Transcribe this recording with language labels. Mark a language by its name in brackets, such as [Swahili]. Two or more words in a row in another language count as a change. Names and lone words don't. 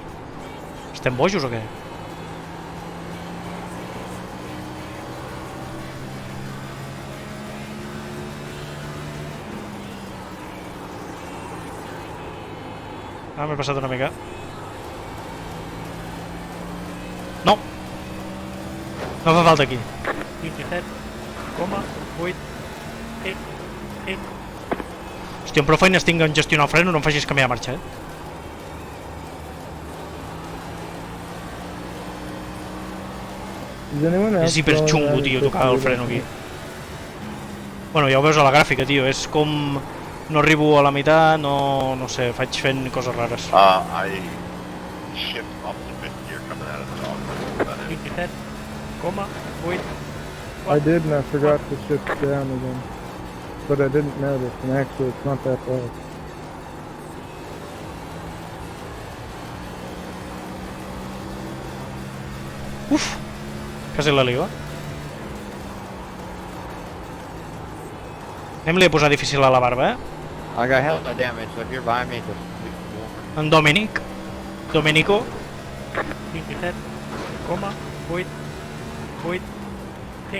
[Catalan] Estem bojos o què? Ah, m'he passat una mica. No! No fa falta aquí. 27,8, 6, 6. Hòstia, amb prou feines tinc en gestionar el freno, no em facis canviar de marxa, eh? [English] Is anyone else [Catalan] És hiperxungo, [English] going [Catalan] tio, [English] at it [Catalan] tocar el [English] quickly [Catalan] freno aquí. [English] like [Catalan] Bueno, ja ho veus a la gràfica, tio, és com... No arribo a la meitat, no sé, faig fent coses rares. [English] I shift off the fifth gear coming out of the dog. [Catalan] 27,8. [English] I did, and I forgot to shift down again. But I didn't notice, and actually it's not that bad. Uf! [Catalan] Quasi la liga. Anem-li a posar difícil a la barba, eh? [English] I got hell no damage, so if you're by me, just [Catalan] En Dominic. Domenico. 27,8, 8, 5.